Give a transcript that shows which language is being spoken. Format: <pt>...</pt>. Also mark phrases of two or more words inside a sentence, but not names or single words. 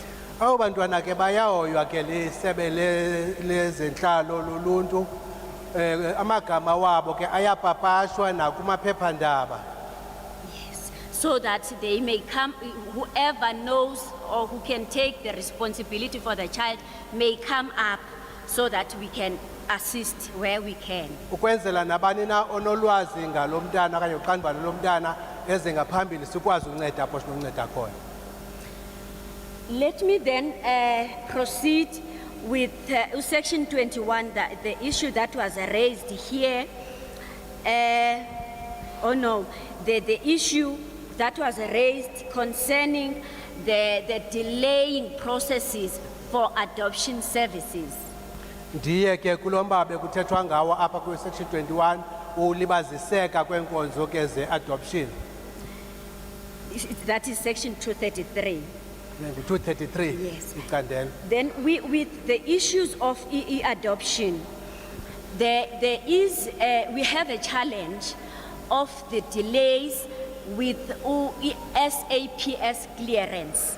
<xh>Abo bantwana ke bayahoywa ke lisebe lezenhlalo loluntu amagama wabo ke ayapapashwa nakumaphephandaba.</xh> <en>Yes. so that they may come, whoever knows or who can take the responsibility for the child may come up so that we can assist where we can.</en> <xh>Ukwenzela nabani na onolwazi ngalo mntana okanye uqanduva lo mntana eze ngaphambili sikwazi ukunceda apho sinokunceda khona.</xh> <en>Let me then proceed with section 21, the issue that was raised here. The issue that was raised concerning the delaying processes for adoption services.</en> <xh>Ndiye ke kulomba bekuthethwa ngawo apha ku section 21 ulibaziseka kwenkonzo ke ze adoption.</xh> <en>That is section 233. 233. Yes.</en> <xh>Ikandela.</xh> <en>Then with the issues of adoption, we have a challenge of the delays with SAPS clearance.</en>